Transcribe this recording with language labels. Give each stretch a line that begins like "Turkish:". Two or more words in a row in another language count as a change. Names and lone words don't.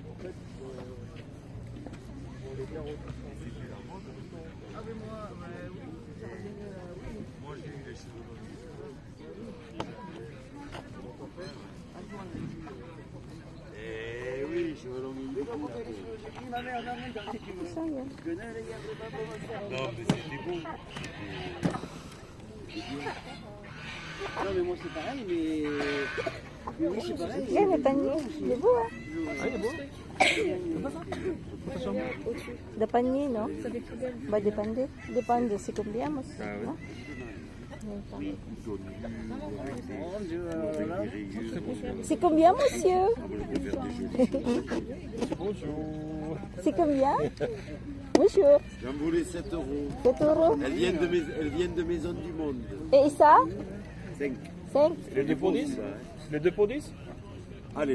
French: En fait, on les bien reçus. Moi j'ai eu les cheveux longs. Eh oui, cheveux longs.
Filipino: Isa yan.
French: Non, mais c'était bon. Non mais moi c'est pareil, mais oui c'est pareil.
Filipino: Eh, may panyo. Di ba?
French: Ah, il est beau.
Spanish: Depende, no? Ba, depende. Depende si cambiamos.
French: Ah, oui.
Spanish: No? Si cambiamos,
French: monsieur. Bonjour. Si combien? Monsieur. J'en voulais 7 euros. 7 euros. Elles viennent de Maison du Monde. Et ça? 5. 5. Les 2 pour 10? Les 2 pour 10? Allez,